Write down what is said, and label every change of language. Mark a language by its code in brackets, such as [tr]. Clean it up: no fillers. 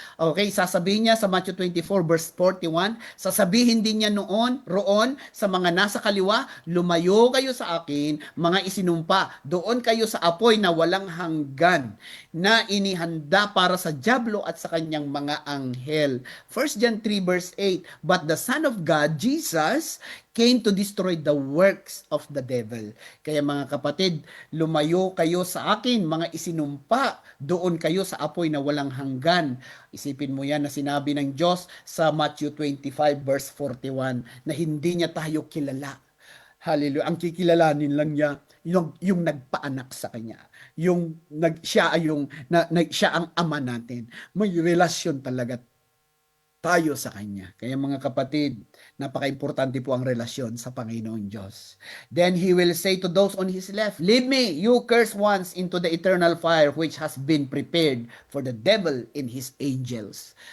[tl] Okay, sasabihin niya sa Matthew 24 verse 41, sasabihin din niya roon sa mga nasa kaliwa, lumayo kayo sa akin, mga isinumpa, doon kayo sa apoy na walang hanggan, na inihanda para sa dyablo at sa kanyang mga anghel. [en] 1 John 3 verse 8, but the Son of God, Jesus, came to destroy the works of the devil. [tl] Kaya mga kapatid, lumayo kayo sa akin, mga isinumpa, doon kayo sa apoy na walang hanggan. Isipin mo yan na sinabi ng Diyos sa Matthew 25 verse 41 na hindi niya tayo kilala. Hallelujah. Ang kikilalanin lang niya yung nagpaanak sa kanya. Siya ang ama natin. May relasyon talaga tayo sa Kanya. Kaya mga kapatid, napaka-importante po ang relasyon sa Panginoong Diyos. [en] Then He will say to those on His left, leave me, you cursed ones, into the eternal fire which has been prepared for the devil and his angels.